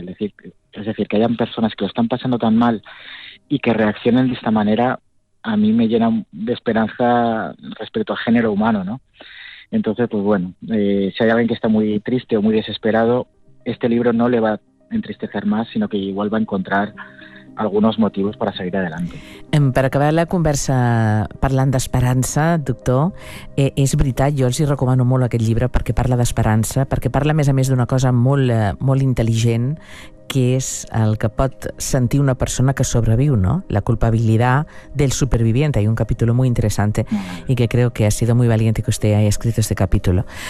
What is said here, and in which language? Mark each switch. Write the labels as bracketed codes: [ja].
[es] Es decir, que hayan personas que lo están pasando tan mal y que reaccionen de esta manera, a mí me llena de esperanza respecto al género humano, ¿no? Entonces, pues bueno, si hay alguien que está muy triste o muy desesperado, este libro no le va a entristecer más, sino que igual va a encontrar algunos motivos para seguir adelante. [ca] Per acabar la conversa parlant d'esperança, doctor, és veritat, jo els hi recomano molt aquest llibre perquè parla d'esperança, perquè parla, a més d'una cosa molt, molt intel·ligent, que és el que pot sentir una persona que sobreviu, no? [es] La culpabilidad del superviviente. [ca] Hay un capítol molt interessant i que crec que ha sido molt valent que usted hagi escrit aquest capítol.